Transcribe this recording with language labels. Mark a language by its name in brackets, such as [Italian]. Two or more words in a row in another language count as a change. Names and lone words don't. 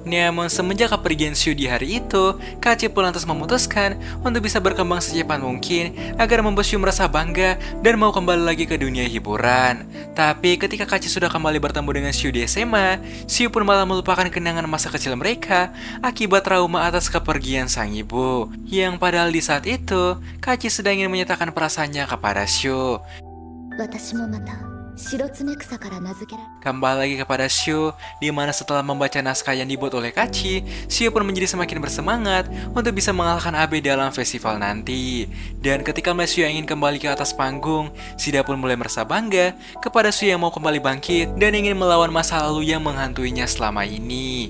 [Indonesian] Namun semenjak kepergian Shio di hari itu, Kachi pun lantas memutuskan untuk bisa berkembang secepat mungkin agar membuat Shio merasa bangga dan mau kembali lagi ke dunia hiburan. Tapi ketika Kachi sudah kembali bertemu dengan Shio di SMA, Shio pun malah melupakan kenangan masa kecil mereka akibat trauma atas kepergian sang ibu. Yang padahal di saat itu, Kachi sedang ingin menyatakan perasaannya kepada Shio. [Japanese] 私もまた白爪草から名付けられ [Indonesian] Kembali lagi kepada Shio, di mana setelah membaca naskah yang dibuat oleh Kachi, Shio pun menjadi semakin bersemangat untuk bisa mengalahkan Abe dalam festival nanti. Dan ketika melihat Shio yang ingin kembali ke atas panggung, Shida pun mulai merasa bangga kepada Shio yang mau kembali bangkit dan ingin melawan masa lalu yang menghantuinya selama ini.